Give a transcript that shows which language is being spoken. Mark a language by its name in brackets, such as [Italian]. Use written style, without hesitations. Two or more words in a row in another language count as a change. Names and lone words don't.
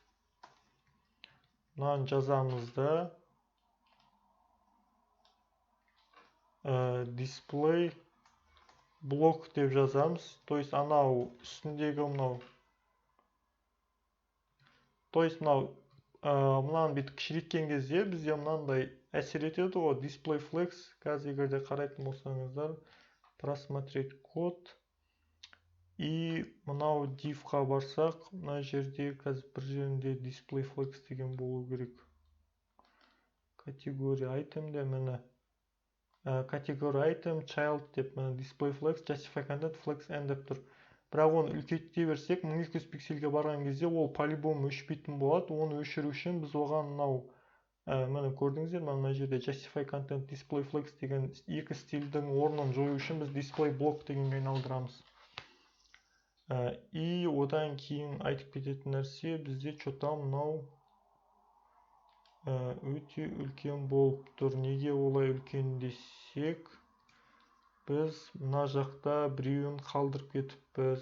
[Kazakh] Мынаны жазамыз да [English] display block [Kazakh] деп жазамыз. [Russian] То есть [Kazakh] анау үстіндегі мынау. [Russian] То есть [Kazakh] мынаны бүйтіп кішірейткен кезде бізде мынандай әсер етеді ғой. [English] Display flex, [Kazakh] қазір егерде қарайтын болсаңыздар, [Russian] просмотреть код. [Kazakh] И мынау div-ға барсақ, мына жерде қазір бір жерінде [English] display flex [Kazakh] деген болу керек. Категория item де мені. Категория item child деп [English] display flex, justify content flex end [Kazakh] деп тұр. Бірақ оны үлкейте берсек, 1200 пиксельге барған кезде ол полибом өшпейтін болады. Оны өшіру үшін біз оған мынау мені көрдіңіздер, мына жерде [English] justify content display flex [Kazakh] деген екі стильдің орнын жою үшін біз [English] display block [Kazakh] дегенге айналдырамыз. И одан кейін айтып кететін нәрсе бізде что-то мынау өте үлкен болып тұр. Неге олай үлкен десек, біз мына жақта біреуін қалдырып кетіппіз.